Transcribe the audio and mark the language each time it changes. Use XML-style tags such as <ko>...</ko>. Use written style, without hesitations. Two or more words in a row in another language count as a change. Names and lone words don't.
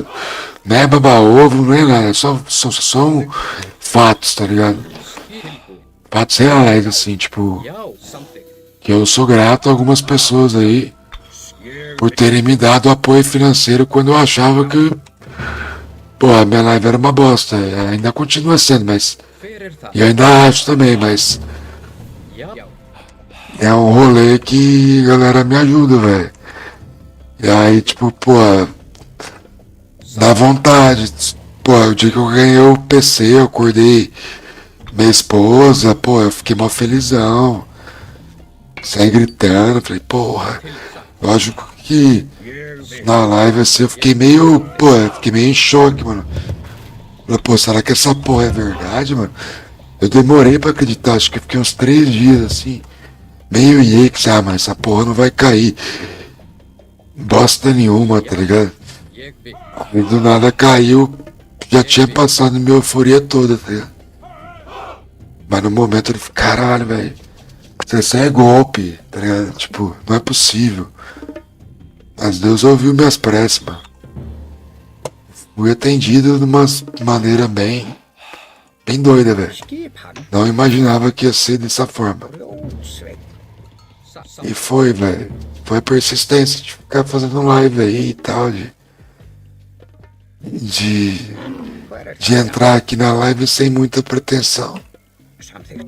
<pt>Não é baba-ovo, não é nada, são fatos, tá ligado? Fatos reais, assim, tipo,</pt> <is>Já. Samþykkt.</is> <pt>que eu sou grato a algumas pessoas aí por terem me dado apoio financeiro quando eu achava que, pô, a minha live era uma bosta. Ainda continua sendo, mas</pt> <is>Hver er það?</is> <pt>eu ainda acho também, mas</pt> <is>Já. Já.</is> <pt>é um rolê que a galera me ajuda, velho. E aí, tipo, pô, dá vontade. Pô, o dia que eu ganhei o PC, eu acordei minha esposa, pô, eu fiquei mó felizão. Saí gritando, falei, porra, lógico que na live assim eu fiquei meio, pô, eu fiquei meio em choque, mano. Falei, pô, será que essa porra é verdade, mano? Eu demorei pra acreditar, acho que eu fiquei uns 3 dias assim, meio que mano, essa porra não vai cair. Bosta nenhuma, tá ligado?</pt> <is>Jeg vil.</is> <pt>E do nada caiu, já tinha passado minha euforia toda, tá ligado? Mas no momento eu falei, caralho, velho, isso é golpe, tá ligado? Tipo, não é possível. Mas Deus ouviu minhas preces, mano. Fui atendido de uma maneira bem doida, velho.</pt> <is>Skip hann.</is> <pt>Não imaginava que ia ser dessa forma.</pt> <is>Blóðsveit. Satt.</is> <pt>E foi, velho. Foi a persistência de ficar fazendo live aí e tal, de entrar aqui na live sem muita pretensão.</pt> <is>Samþykkt.</is>